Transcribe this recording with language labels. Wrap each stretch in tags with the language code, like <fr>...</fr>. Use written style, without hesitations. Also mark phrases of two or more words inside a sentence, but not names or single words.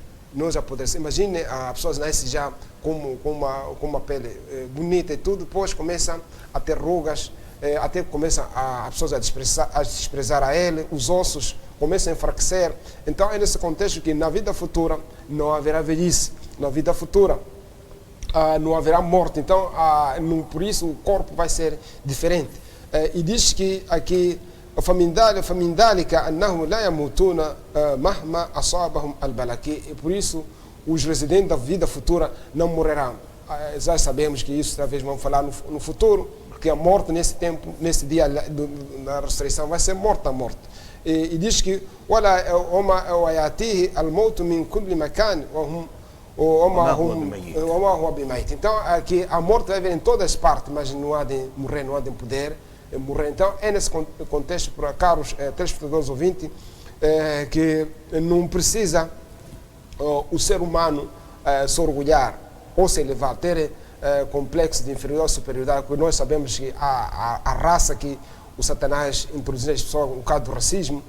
<pt>Imagine, as pessoas nascem já com uma pele bonita e tudo, depois começam a ter rugas, até começam as pessoas a desprezar a ele, os ossos começam a enfraquecer. Então é nesse contexto que na vida futura não haverá velhice, na vida futura não haverá morte. Então por isso o corpo vai ser diferente. E diz que aqui</pt> <ar>فمن ذلك أنهم لا يموتون مهما أصابهم البلاء.</ar> <pt>E por isso os residentes da vida futura não morrerão. Já sabemos que isso talvez vamos falar no futuro, porque a morte nesse tempo, nesse dia da ressurreição, vai ser morta. E diz que</pt> <ar>وما يأتيه الموت من كل مكان وما هو بميت.</ar> <pt>Então aqui a morte vai vir em todas as partes, mas não há de morrer, não há de poder morrer. Então é nesse contexto, para caros telespectadores ouvintes, que não precisa o ser humano se orgulhar ou se elevar, ter complexo de inferioridade ou superioridade, porque nós sabemos que a raça que o Satanás introduziu nas pessoas, um bocado do racismo,</pt>